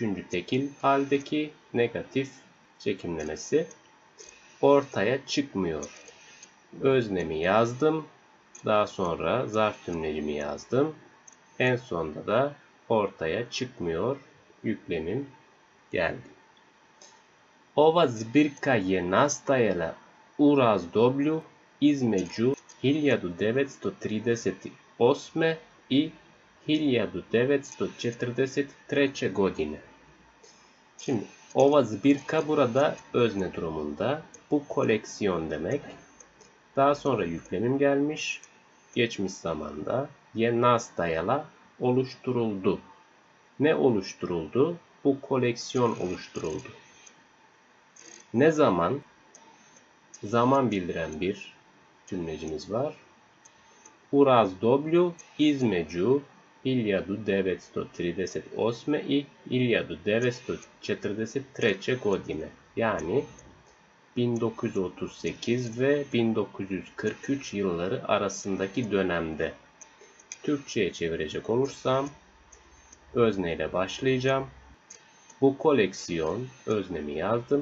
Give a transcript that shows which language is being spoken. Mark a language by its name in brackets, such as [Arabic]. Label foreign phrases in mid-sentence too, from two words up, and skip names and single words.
[Turkish] tekil haldeki negatif çekimlemesi, ortaya çıkmıyor. Öznemi yazdım. Daha sonra zarf cümlecimi yazdım. En sonda da ortaya çıkmıyor yüklemim geldi. [Croatian] Ova zbirka je nastajala u razdoblju između 1938. i 1943. godine. [Turkish] Şimdi [Croatian] ova zbirka [Turkish] burada özne durumunda. Bu koleksiyon demek. Daha sonra yüklemim gelmiş. Geçmiş zamanda [Croatian] je nastajala [Turkish] oluşturuldu. Ne oluşturuldu? Bu koleksiyon oluşturuldu. Ne zaman? Zaman bildiren bir cümlecimiz var. [Croatian] U razdoblju između 1938. i 1943. godine. [Turkish] Yani 1938 ve 1943 yılları arasındaki dönemde. Türkçe'ye çevirecek olursam özneyle başlayacağım. Bu koleksiyon, öznemi yazdım.